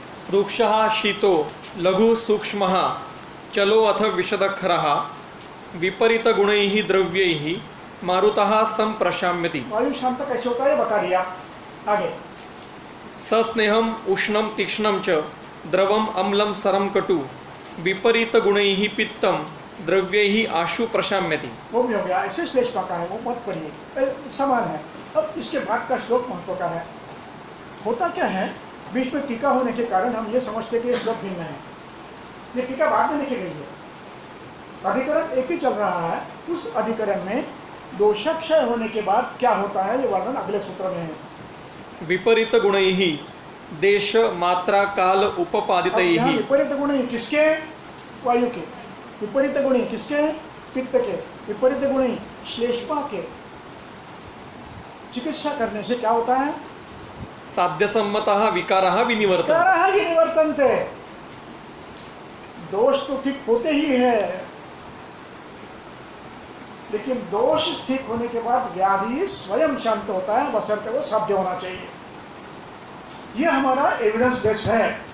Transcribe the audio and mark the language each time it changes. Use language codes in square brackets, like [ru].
[sa] वृक्षः शीतो लघु सूक्ष्मः चलो अथ विशदक्षरः विपरीत गुणैः द्रव्यैः मारुतः संप्रशाम्यति। [hi] वायु शांत कैसे होता है बता दिया। आगे [sa] सस्नेहम उष्णम तीक्ष्णम च द्रवम अम्लम सरम कटु विपरीत गुणैः पित्तम द्रव्यैः आशु प्रशाम्यति। [hi] वो भी हो गया। ऐसे श्लेष का है, वो मत पढ़िए, समान है। अब इसके बाद का श्लोक महत्व का है। होता क्या है, बीच में टीका होने के कारण हम ये समझते हैं कि ये श्लोक भिन्न है। ये टीका बाद में लिखी गई है। अधिकरण एक ही चल रहा है। उस अधिकरण में दोषक्षय होने के बाद क्या होता है ये वर्णन अगले सूत्र में है। [sa] विपरीत गुणैः देश मात्रा काल [hi] अब [sa] उपपादितैः। [hi] यहाँ विपरीत गुण किसके? वायु के। विपरीत गुण किसके? पित्त के। विपरीत गुण श्लेष्मा के। चिकित्सा करने से क्या होता है? [sa] साध्य सम्मतः विकारः विनिवर्तन्ते। विकारः विनिवर्तन्ते। [hi] दोष तो ठीक होते ही है, लेकिन दोष ठीक होने के बाद व्याधि स्वयं शांत होता है, बशर्ते वो साध्य होना चाहिए। ये हमारा एविडेंस बेस्ड है।